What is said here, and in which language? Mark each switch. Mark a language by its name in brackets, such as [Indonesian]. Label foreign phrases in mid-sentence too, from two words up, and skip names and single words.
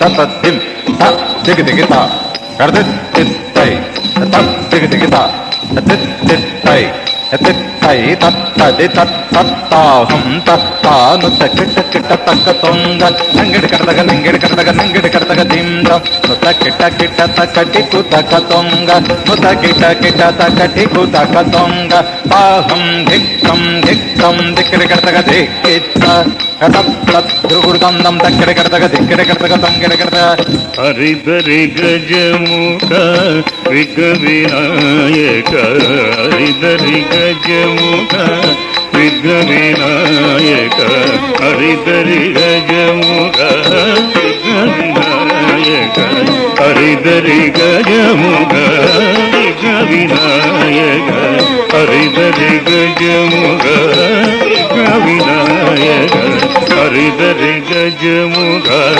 [Telugu] dim ta dig dig ta dit dit tai ta dig dig ta dit dit tai dit tai tat ta di tat tat ta hum tat ta nu ta kit kit ta ka tonga nangid kardaga nangid kardaga dim ta nu ta kit ta ka ti ku ta ka tonga nu ta kit ta ka ti ku ta ka tonga ta hum dhikam dikir kardaga dikita tat tat durgurdam dam takkir kardaga dikir kardaga tamgir kardaga హరిదరి గజముఖ విఘ్నవినాయక హరిదరి గజముఖ విఘ్నవినాయక హరిదరి గజముఖ విఘ్నవినాయక హరిదరి గజముఖ విఘ్నవినాయక హరిదరి గజముఖ విఘ్నవినాయక హరిదరి గజముఖ